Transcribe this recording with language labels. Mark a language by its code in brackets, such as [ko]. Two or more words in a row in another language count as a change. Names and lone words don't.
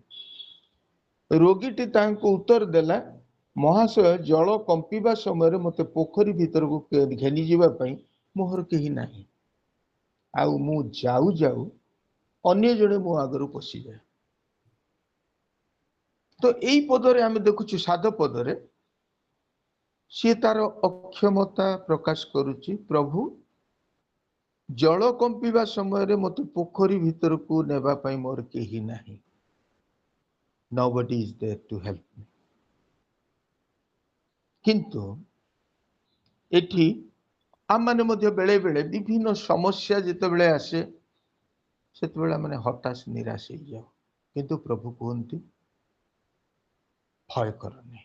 [or] ରୋଗୀଟି ତାଙ୍କୁ ଉତ୍ତର ଦେଲା, ମହାଶୟ, ଜଳ କମ୍ପିବା ସମୟରେ ମୋତେ ପୋଖରୀ ଭିତରକୁ ଘେନି ଯିବା ପାଇଁ ମୋର କେହି ନାହିଁ, ଆଉ ମୁଁ ଯାଉ ଯାଉ ଅନ୍ୟ ଜଣେ ମୋ ଆଗରୁ ପଶିଯାଏ। ତ ଏଇ ପଦରେ ଆମେ ଦେଖୁଛୁ, 7 ପଦରେ ସିଏ ତାର ଅକ୍ଷମତା ପ୍ରକାଶ କରୁଛି। ପ୍ରଭୁ, ଜଳ କମ୍ପିବା ସମୟରେ ମୋତେ ପୋଖରୀ ଭିତରକୁ ନେବା ପାଇଁ ମୋର କେହି ନାହିଁ। [en] Nobody is there to help me. [or] କିନ୍ତୁ ଏଠି ଆମମାନେ ମଧ୍ୟ ବେଳେ ବେଳେ ବିଭିନ୍ନ ସମସ୍ୟା ଯେତେବେଳେ ଆସେ, ସେତେବେଳେ ଆମେ ହତାଶ ନିରାଶ ହେଇଯାଉ। କିନ୍ତୁ ପ୍ରଭୁ କୁହନ୍ତି, ଭୟ କର ନାହିଁ।